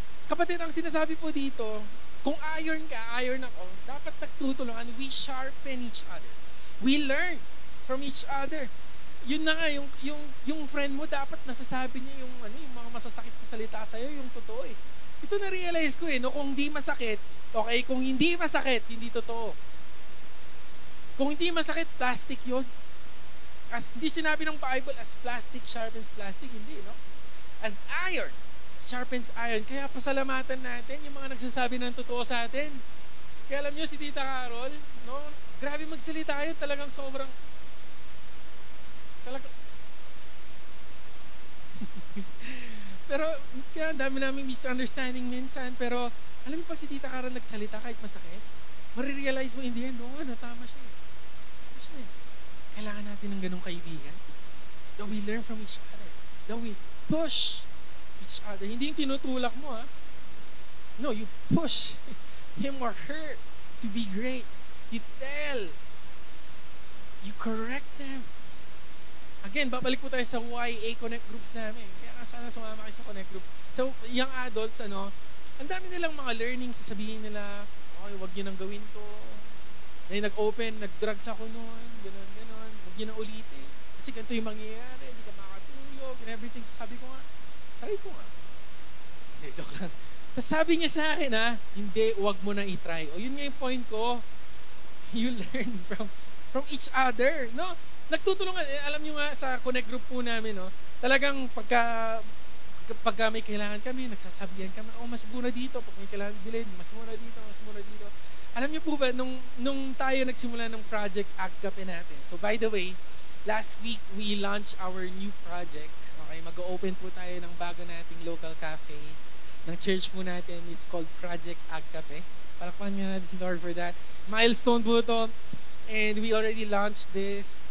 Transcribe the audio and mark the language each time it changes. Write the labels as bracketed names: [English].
[Filipino] Kapatid, ang sinasabi po dito, kung iron ka, iron ako, dapat nagtutulungan. [English] We sharpen each other. We learn from each other. [Filipino] Yun na nga, yung friend mo, dapat nasasabi niya yung mga masasakit na salita sa'yo, yung totoo eh. Ito na-realize ko eh, no? Kung hindi masakit, okay, kung hindi masakit, hindi totoo. Kung hindi masakit, plastic yun. As hindi sinabi ng Bible, [English] as plastic sharpens plastic, [Filipino] hindi, no? [English] As iron sharpens iron. [Filipino] Kaya pasalamatan natin yung mga nagsasabi ng totoo sa atin. Kaya alam nyo, si Tita Carol, no? Grabe magsalita yun, talagang sobrang pero kaya dami naming misunderstanding minsan, pero alam mo pag si Tita Carol nagsalita kahit masakit, marirealize mo [English] in the end, [Filipino] tama siya eh. Tama siya eh. Kailangan natin ng ganung kaibigan. [English] That we learn from each other. That we push each other. [Filipino] Hindi yung tinutulak mo ha. [English] No, you push him or her to be great. You tell. You correct them. [Filipino] Again, babalik po tayo sa YA Connect groups namin. Kaya sana sumama kayo sa Connect group. So, young adults, ang dami nilang mga learning, sasabihin nila, okay, wag nyo nang gawin to. May nag-open, nag-drugs ako noon, gano'n. Wag nyo na ulitin. Kasi ganito yung mangyayari, hindi ka makatulog, and everything. Sabi ko nga, try ko nga. Joke lang. Tapos sabi niya sa akin, hindi, wag mo na i-try. O yun nga yung point ko. [English] You learn from each other, no? [Filipino] Nagtutulungan. Alam niyo nga, sa Connect group po namin, no? Talagang pagka may kailangan kami, nagsasabihan kami, mas mura dito. Pag may kailangan bilhin, mas mura dito, mas mura dito. Alam niyo po ba, nung tayo nagsimula ng Project Agkape natin. [English] So by the way, last week, we launched our new project. [Filipino] Okay, mag-open po tayo ng bago nating local cafe ng church po natin. [English] It's called Project Agkape. [Filipino] Palakpakan nga natin si Lord for that. Milestone po ito. [English] And we already launched this.